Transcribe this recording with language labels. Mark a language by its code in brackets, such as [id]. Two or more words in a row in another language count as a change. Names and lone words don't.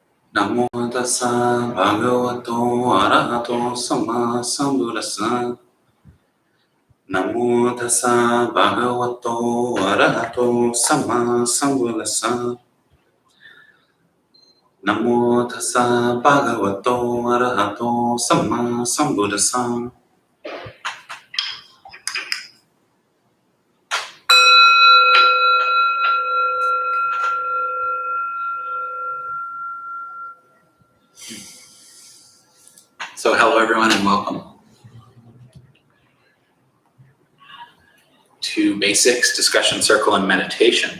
[pi] Namo tassa bhagavato arahato samma sambuddhassa. Namo tassa bhagavato arahato samma sambuddhassa. Namo tassa bhagavato arahato samma sambuddhassa. [en] So hello everyone and welcome to Basics, Discussion Circle, and Meditation.